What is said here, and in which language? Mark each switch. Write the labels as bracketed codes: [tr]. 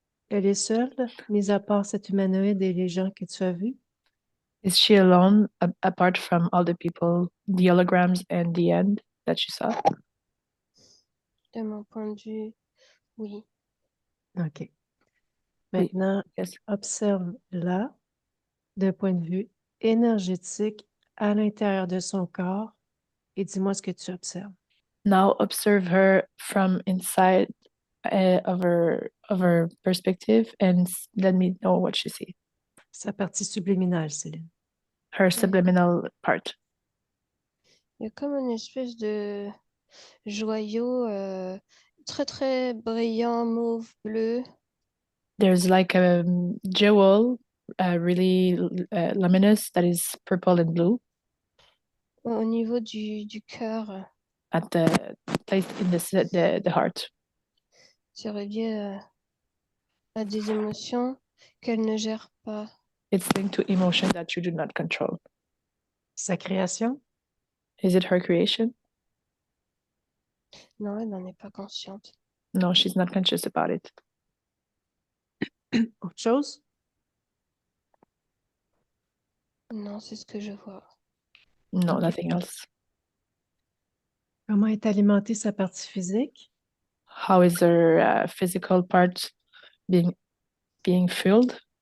[fr] Elle est seule, mis à part cet humanoïde et les gens que tu as vus? [en] Is she alone apart from all the people, the holograms and the end that she saw? [fr] De mon point de vue, oui. OK. Maintenant, [en] Yes. [fr] observe-la d'un point de vue énergétique à l'intérieur de son corps et dis-moi ce que tu observes. [en] Now observe her from inside of her perspective and let me know what you see. [fr] Sa partie subliminale, Céline. [en] Her subliminal part. [fr] Il y a comme une espèce de joyau très très brillant, mauve, bleu. [en] There's like a jewel, really luminous, that is purple and blue [fr] Au niveau du cœur. [en] at the place in the heart. [fr] C'est relié à des émotions qu'elle ne gère pas. [en] It's linked to emotion that you do not control. [fr] Sa création? [en] Is it her creation? [fr] Non, elle n'en est pas consciente. [en] No, she's not conscious about it. [fr] Autre chose? Non, c'est ce que je vois. [en] No, Ok. nothing else. [fr] Comment est alimentée sa partie physique? [en] How is her physical part being filled?